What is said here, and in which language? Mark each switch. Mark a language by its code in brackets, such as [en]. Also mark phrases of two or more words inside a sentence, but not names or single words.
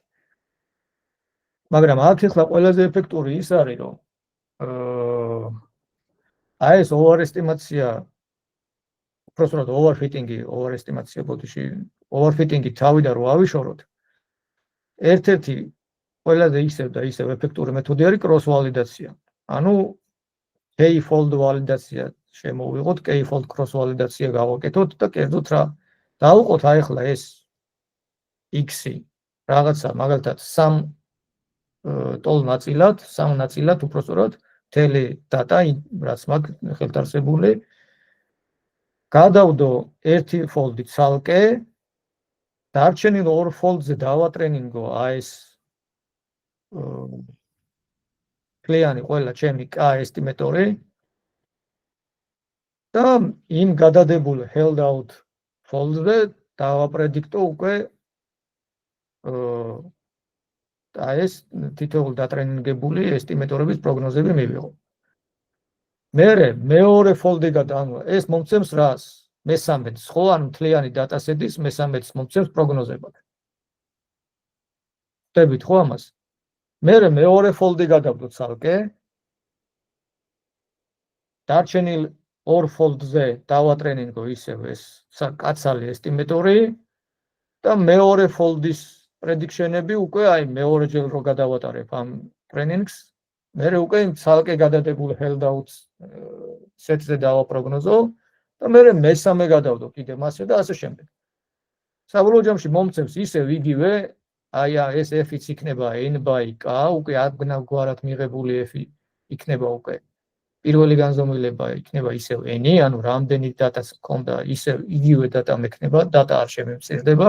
[ka] მაგრამ აქ ახლა ყველაზე ეფექტური ის არის, რომ აი ეს overestimation უბრალოდ overestimation ბოდიში, overfitting-ი თავიდან რო ავიშოროთ, ერთ-ერთი ყველაზე ისევ და ისევ ეფექტური მეთოდი არის [en] cross validation. [ka] ანუ [en] k-fold validation [ka] შემოვიღოთ, [en] k-fold cross validation [ka] გავაკეთოთ და კერძოდ რა დავუყოთ აი ახლა ეს x-ი რაღაცა მაგალითად 3 ტოლ ნაწილად, 3 ნაწილად უბრალოდ მთელი data, რაც მაგ ხელთარსებული გადავდო ერთი fold-ი ცალკე, დარჩენილ ორ fold-ზე დავატრენინგო აი ეს კლიანი ყველა ჩემი K ესტიმატორი და იმ გადადებულ [en] held out fold- [ka] ზე დავაპრედიქტო უკვე და ეს თითოეულ დატრენინგებული ესტიმატორების პროგნოზები მივიღო. მეორე fold-ი ანუ ეს მომცემს რას? მესამედს, ხო, ანუ მთლიანი დატასეტის მესამედს მომცემს პროგნოზებად. ხდებით ხო ამას? მეორე fold-ი გადავდო ცალკე. დარჩენილ ორ fold-ზე დავატრენინგო ისევ ეს კაცალი ესტიმატორი და მეორე fold-ის prediction-ები უკვე აი მეორეჯერ რო გადავატარებ ამ ტრენინგს, მე უკვე ცალკე გადადებულ [en] held-out set- [ka] ზე დავაპროგნოზო და მე მესამე გადავდო კიდე მასე და ასე შემდეგ. საბოლოო ჯამში მომწევს ისევ იგივე, აი ეს f-იც იქნება n/k, უკვე აბნავგვარად მიღებული f-ი იქნება უკვე პირველი განზომილება იქნება ისევ n-ი, ანუ რამდენი დატას მქონდა, ისევ იგივე დატა მექნება, დატა არ შემემცირდება.